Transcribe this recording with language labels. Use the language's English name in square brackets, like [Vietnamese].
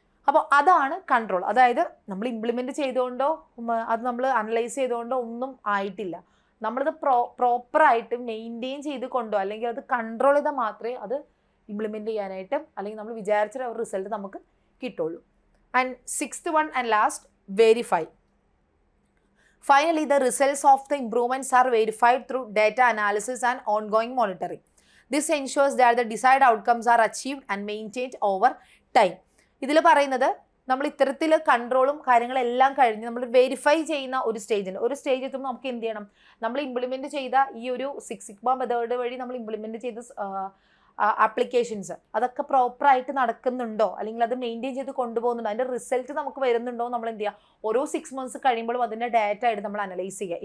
[Malayalam] അപ്പോൾ അതാണ് കൺട്രോൾ. അതായത് നമ്മൾ ഇംപ്ലിമെൻറ്റ് ചെയ്തുകൊണ്ടോ അത് നമ്മൾ അനലൈസ് ചെയ്തുകൊണ്ടോ ഒന്നും ആയിട്ടില്ല. നമ്മളത് പ്രോപ്പറായിട്ട് മെയിൻറ്റെയിൻ ചെയ്ത് കൊണ്ടോ അല്ലെങ്കിൽ അത് കൺട്രോൾ ചെയ്താൽ മാത്രമേ അത് ഇംപ്ലിമെൻറ്റ് ചെയ്യാനായിട്ട് അല്ലെങ്കിൽ നമ്മൾ വിചാരിച്ച ഒരു റിസൾട്ട് നമുക്ക് കിട്ടുള്ളൂ. [English] And 6th one and last, verify. Finally, the results of the improvements are verified through data analysis and ongoing monitoring. This ensures that the desired outcomes are achieved and maintained over time. [Malayalam] ഇതിൽ പറയുന്നത് നമ്മൾ ഇത്തരത്തിൽ കൺട്രോളും കാര്യങ്ങളെല്ലാം കഴിഞ്ഞ് നമ്മൾ verify ചെയ്യുന്ന ഒരു stage എത്തുമ്പോൾ നമുക്ക് എന്ത് ചെയ്യണം, നമ്മൾ ഇംപ്ലിമെൻറ്റ് ചെയ്ത ഈ ഒരു 6 Sigma മെത്തേഡ് വഴി നമ്മൾ ഇംപ്ലിമെൻറ്റ് ചെയ്ത ആപ്ലിക്കേഷൻസ് അതൊക്കെ പ്രോപ്പറായിട്ട് നടക്കുന്നുണ്ടോ അല്ലെങ്കിൽ അത് മെയിൻറ്റെയിൻ ചെയ്ത് കൊണ്ടുപോകുന്നുണ്ടോ, അതിൻ്റെ റിസൾട്ട് നമുക്ക് വരുന്നുണ്ടോ, നമ്മൾ എന്ത് ചെയ്യുക, ഓരോ 6 months കഴിയുമ്പോഴും അതിൻ്റെ ഡാറ്റ ആയിട്ട് നമ്മൾ അനലൈസ് ചെയ്യുക.